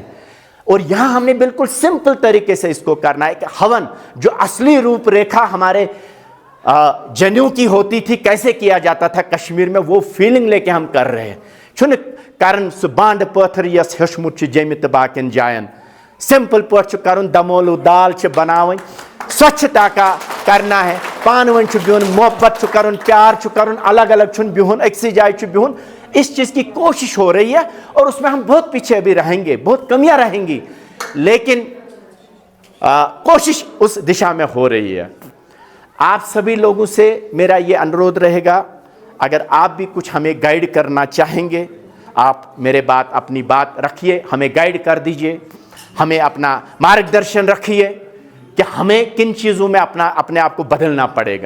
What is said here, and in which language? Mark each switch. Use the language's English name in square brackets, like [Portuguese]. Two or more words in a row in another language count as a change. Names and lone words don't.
[Hindi] और यहां हमने बिल्कुल सिंपल तरीके से इसको करना है कि हवन जो असली रूपरेखा हमारे जनेऊ की होती थी, कैसे किया जाता था कश्मीर में, वो फीलिंग लेके हम कर रहे हैं। [Kashmiri] छुन कारण बांड पत्थर यस हशमुत जमित बाकन जायन, सिंपल पट कर दमोलू दाल बनाव, [Hindi] स्वच्छता का करना है, [Kashmiri] पान वन बिहुन, मोहब्बत कर, प्यार कर, अलग अलग बिहुन, अक्सी जाए बिहुन। [Hindi] इस चीज की कोशिश हो रही है, और उसमें हम बहुत पीछे भी रहेंगे, बहुत कमियां रहेंगी, लेकिन कोशिश उस दिशा में हो रही है। आप सभी लोगों से मेरा ये अनुरोध रहेगा, अगर आप भी कुछ हमें गाइड करना चाहेंगे, आप अपनी बात रखिए, हमें गाइड कर दीजिए, हमें अपना मार्गदर्शन रखिए कि हमें किन चीज़ों में अपने आप को बदलना पड़ेगा।